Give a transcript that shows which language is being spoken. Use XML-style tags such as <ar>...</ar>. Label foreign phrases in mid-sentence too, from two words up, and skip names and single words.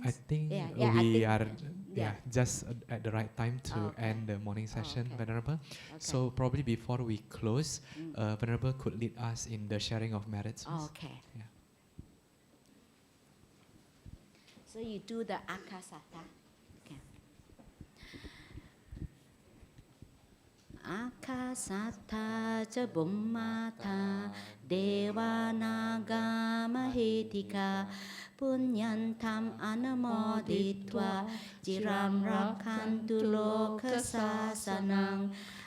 <en>I think we are just at the right time to end the morning session, Venerable. Okay. So probably before we close, Venerable could lead us in the sharing of merits. Okay. Yeah. So you do the akasata. Okay.</en> <pi>Akasata cha bummata devanaga mahetika punyantam anamoditva jiram rakhantu lokasasanang</pi>